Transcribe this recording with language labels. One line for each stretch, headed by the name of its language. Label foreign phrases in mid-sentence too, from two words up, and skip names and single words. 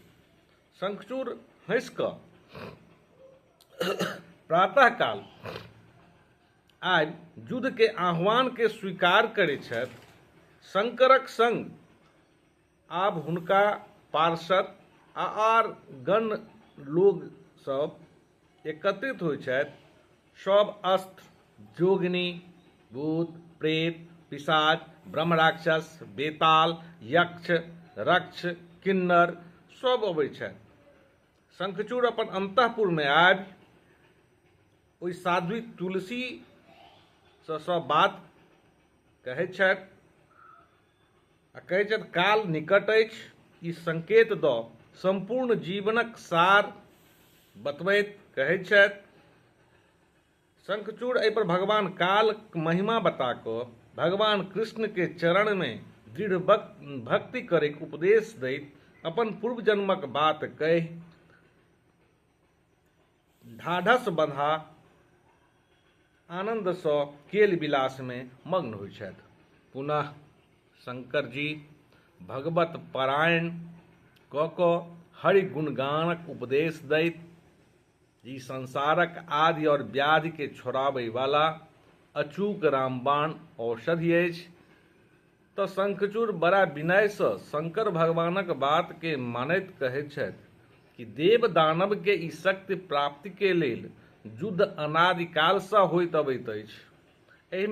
Maithili: शंखचूड़ हँसि कऽ प्रातःकाल आबि युद्ध के आह्वान के स्वीकार करैत छथि। शंकरक संग आब हुनका पार्षद आर गण लोग सब एकत्रित होइ छथि। सब अस्त्र, जोगिनी, भूत, प्रेत, पिशाच, ब्रह्म राक्षस, बेताल, यक्ष, रक्ष, किन्नर सब अबै छथि। शंखचूड़ अपन अंतःपुर में आबि ओहि साध्वी तुलसी से सब बात कहैत छथि आ कहैत छथि काल निकट अछि, ई संकेत दऽ संपूर्ण जीवनक सार बतबैत कहैत छथि। शंखचूड़ एहि पर भगवान कालक महिमा बता कऽ भगवान कृष्ण के चरण में दृढ़ भक्ति करैक उपदेश दैत अपन पूर्व जन्मक बात कहि ढाढ़स बंधा आनंद सँ केल विलास में मग्न होइ छथि। पुनः शंकर जी भगवत पारायण कऽ कऽ हरि गुणगानक उपदेश दैत ई संसारक आदि और व्याधि के छोड़ाबै वाला अचूक रामबाण औषधि अछि। तऽ शंखचूड़ बड़ा विनय सँ शंकर भगवानक बात के मानैत कहैत छथि कि देव दानव के ई शक्ति प्राप्ति के लेल युद्ध अनादि काल सँ होइत अबैत अछि।